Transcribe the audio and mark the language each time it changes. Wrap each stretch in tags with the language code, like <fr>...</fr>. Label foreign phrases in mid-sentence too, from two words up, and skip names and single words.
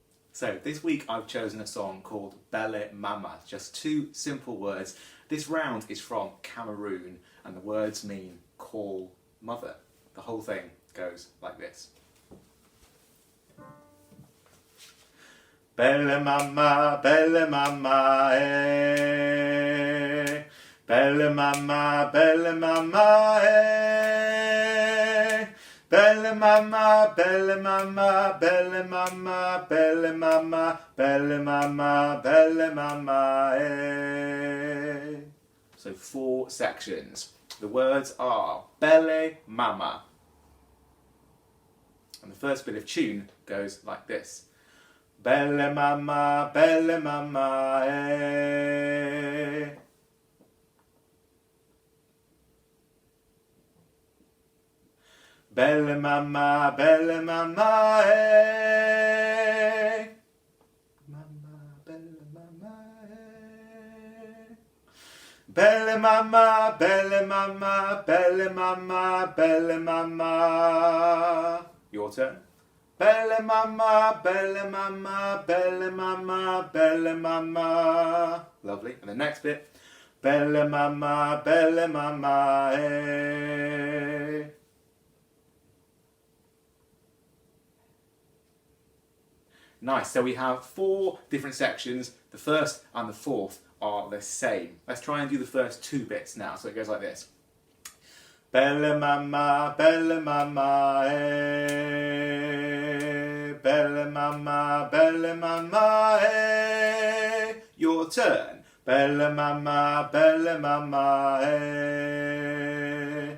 <en>So this week I've chosen a song called Belle Mama, just 2 simple words. This round is from Cameroon and the words mean call mother. The whole thing goes like this.</en> <dua>Belle mama, eh. Belle mama, eh. Belle mama, belle mama, belle mama, belle mama, belle mama, belle mama, eh.</dua> <en>So 4 sections. The words are Belle mama. And the first bit of tune goes like this.</en> <dua>Belle mama, eh. Belle mama, eh. Mama, belle mama, eh. Belle mama, belle mama, belle mama, belle mama.</dua> <en>Your turn.</en> <dua>Belle mama, belle mama, belle mama, belle mama.</dua> <en>Lovely. And the next bit.</en> <dua>Belle mama, eh.</dua> <en>Nice, so we have 4 different sections. The first and the fourth are the same. Let's try and do the first 2 bits now. So it goes like this.</en> <dua>Belle mama, eh. Belle mama, eh.</dua> <en>Your turn.</en> <dua>Belle mama, eh.</dua>